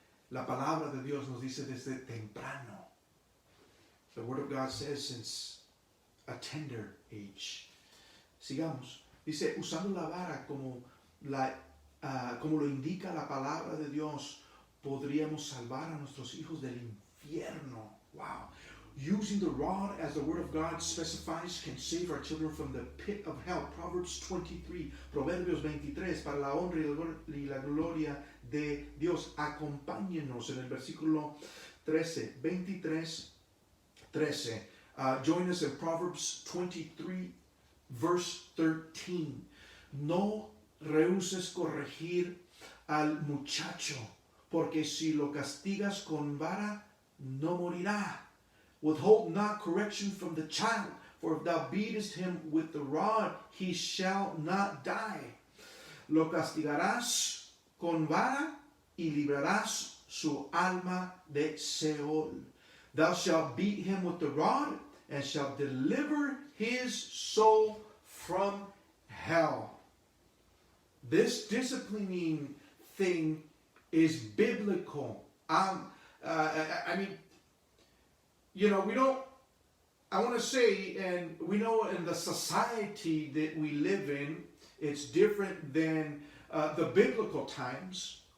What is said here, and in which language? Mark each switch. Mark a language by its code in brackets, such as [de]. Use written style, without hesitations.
[es] La palabra de Dios nos dice desde temprano. [en] The Word of God says since a tender age. [es] Sigamos. Dice, usando la vara como lo indica la palabra de Dios, podríamos salvar a nuestros hijos del infierno. [en] Wow. Using the rod, as the Word of God specifies, can save our children from the pit of hell. [es] Proverbs 23, Proverbios 23, para la honra y la gloria de Dios. Acompáñenos en el versículo 13, 23, 13. [en] Join us in Proverbs 23, verse 13. [es] No rehuses corregir al muchacho, porque si lo castigas con vara, no morirá. [en] Withhold not correction from the child, for if thou beatest him with the rod, he shall not die. [es] Lo castigarás con vara y librarás su alma de Seol. [en] Thou shalt beat him with the rod, and shalt deliver his soul from hell. This disciplining thing is biblical. I mean, you know, I want to say, and we know in the society that we live in, it's different than the biblical times.